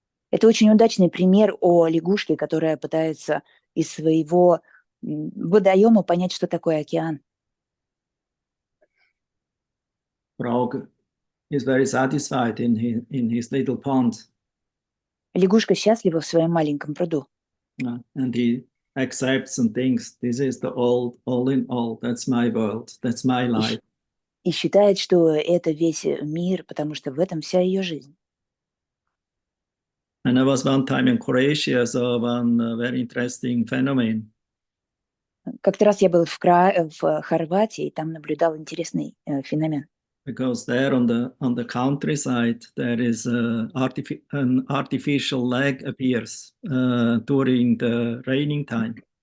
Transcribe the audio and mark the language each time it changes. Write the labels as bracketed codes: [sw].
[ru] Это очень удачный пример о лягушке, которая пытается из своего водоема понять, что такое океан. [en] Frog is very satisfied in his little pond. [ru] Лягушка счастлива в своем маленьком пруду. [en] And he accepts and thinks, this is the all in all, that's my world, that's my life. [ru] И считает, что это весь мир, потому что в этом вся ее жизнь. [en] And I was one time in Croatia, saw one very interesting phenomenon. [ru] Как-то раз я был в Хорватии, и там наблюдал интересный феномен. [en] Because there on the countryside there is an artificial lake appears during the raining time.